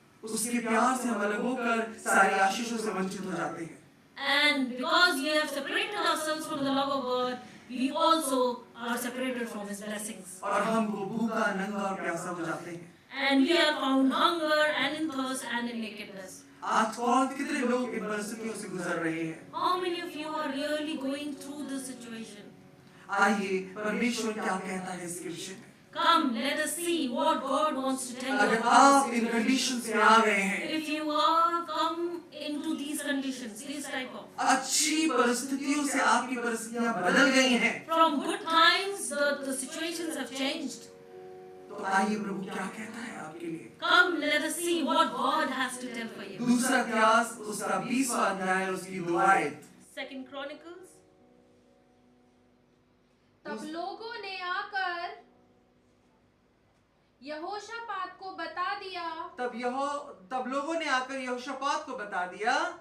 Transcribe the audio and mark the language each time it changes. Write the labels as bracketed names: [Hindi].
[Hindi] उसके प्यार से हम अलग होकर सारी आशीषों से वंचित हो जाते हैं। [English] And because we have separated ourselves from the love of God, we also are separated from His blessings. [Hindi] और हम वो भूखा, नंगा और प्यासा हो जाते हैं। [English] And we are found hunger and in thirst and in nakedness. [Hindi] आज कौन कितने लोग इन परिस्थितियों से गुजर रहे हैं? [English] How many of you are really going through this situation? [Hindi] आइए परमेश्वर क्या कहता है इसके विषय में। [English] Come, let us see what God wants to tell [Hindi] अगर [English] you. [Hindi] आप इन कंडीशंस में आ गए हैं, [English] If you are come into these conditions, these type of, [Hindi] अच्छी परिस्थितियों से आपकी परिस्थितियां बदल गई हैं, [English] from good times, the situations have changed. [Hindi] तो आइए प्रभु क्या कहता है आपके लिए। [English] Come, let us see what God has to tell for you. [Hindi] दूसरा इतिहास उसका 20वां अध्याय और उसकी 2 आयत। [English] Second Chronicles. [Hindi] तब लोगों ने आकर यहोशापात को बता दिया तब लोगों ने आकर यहोशापात को बता दिया